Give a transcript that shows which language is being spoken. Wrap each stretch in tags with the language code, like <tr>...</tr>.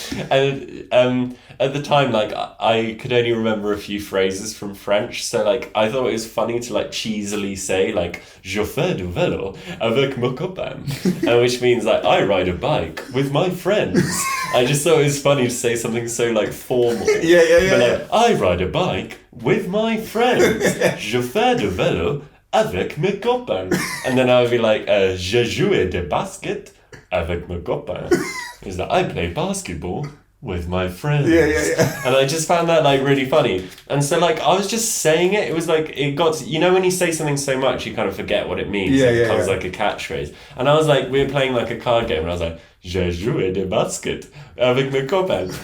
<en>And at the time, like, I could only remember a few phrases from French, so like I thought it was funny to like cheesily say like</en> <fr>je fais du vélo avec mon copain,</fr> <en>and which means like I ride a bike with my friends. I just thought it was funny to say something so like formal. But like, I ride a bike with my friends.</en> <fr>Je fais du vélo avec mes copains.</fr> <en>And then I would be like,</en> <fr>je joue de basket avec mes copains.</fr> <en>Is that I play basketball with my friends. And I just found that like really funny. And so like I was just saying it. It was like it got to, you know, when you say something so much you kind of forget what it means. It becomes like a catchphrase. And I was like, we were playing like a card game and I was like,</en> <fr>je joue de basket avec mes copains.</fr>